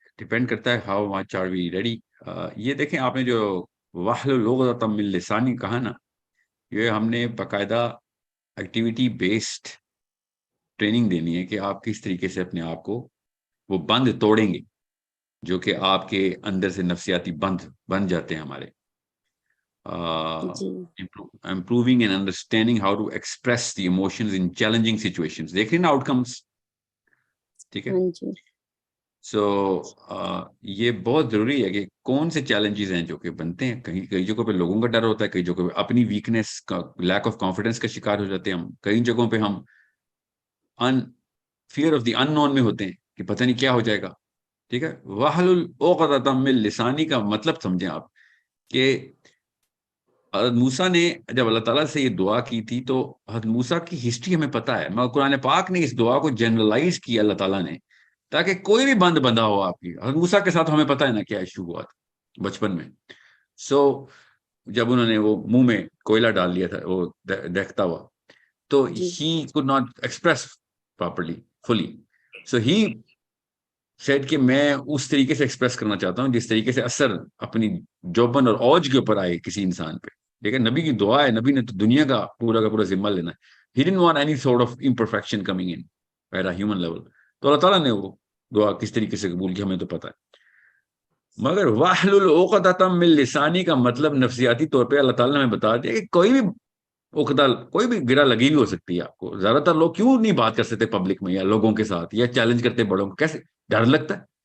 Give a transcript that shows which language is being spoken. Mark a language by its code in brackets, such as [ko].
[ur] Depend کرتا ہے [en] How much are we ready. [ur] یہ دیکھیں آپ نے جو [ar] وحل لغۃ من لسانی [ur] کہا نا, یہ ہم نے باقاعدہ ایکٹیویٹی بیسڈ ٹریننگ دینی ہے کہ آپ کس طریقے سے اپنے آپ کو وہ بند توڑیں گے جو کہ آپ کے اندر سے نفسیاتی بند بن جاتے ہیں ہمارے. جی [en] improving and understanding how to express the emotions in challenging situations. [ur] دیکھ رہے نا آؤٹ کمس, ٹھیک ہے. ہاں جی سو یہ بہت ضروری ہے کہ کون سے چیلنجز ہیں جو کہ بنتے ہیں. کئی جگہوں پہ لوگوں کا ڈر ہوتا ہے, کئی جگہوں پہ اپنی ویکنیس کا لیک آف کانفیڈنس کا شکار ہو جاتے ہیں ہم, کئی جگہوں پہ ہم فیئر آف دی ان نون میں ہوتے ہیں کہ پتہ نہیں کیا ہو جائے گا, ٹھیک ہے. [ar] وحلل عقدۃ من لسانی [ur] کا مطلب سمجھیں آپ کہ حضرت موسیٰ نے جب اللہ تعالیٰ سے یہ دعا کی تھی تو حضرت موسیٰ کی ہسٹری ہمیں پتہ ہے, مگر قرآن پاک نے اس دعا کو جنرلائز کیا اللہ تعالیٰ نے تاکہ کوئی بھی بند بندہ ہو آپ کی. حضرت موسیٰ کے ساتھ ہمیں پتہ ہے نا کیا ایشو ہوا تھا بچپن میں. سو جب انہوں نے وہ منہ میں کوئلہ ڈال لیا تھا وہ دیکھتا ہوا, تو جی [en] he could not express properly fully, so he said [ur] کہ میں اس طریقے سے ایکسپریس کرنا چاہتا ہوں جس طریقے سے اثر اپنی جوبن اور اوج کے اوپر آئے کسی انسان پہ. ٹھیک ہے, نبی کی دعا ہے, نبی نے تو دنیا کا پورا ذمہ لینا ہے. [en] He didn't want any sort of imperfection coming in at a human level. [ur] تو اللہ تعالیٰ نے وہ دعا کس طریقے سے قبول کی ہمیں تو پتہ ہے. مگر [ar] واحلل عقدۃ من لسانی [ur] کا مطلب نفسیاتی طور پہ اللہ تعالیٰ نے ہمیں بتا دیا کہ کوئی بھی عقدہ, کوئی بھی گرہ لگی ہوئی ہو سکتی ہے آپ کو. زیادہ تر لوگ کیوں نہیں بات کر سکتے پبلک میں یا لوگوں کے ساتھ, یا چیلنج کرتے بڑوں کو, کیسے ڈر لگتا ہے,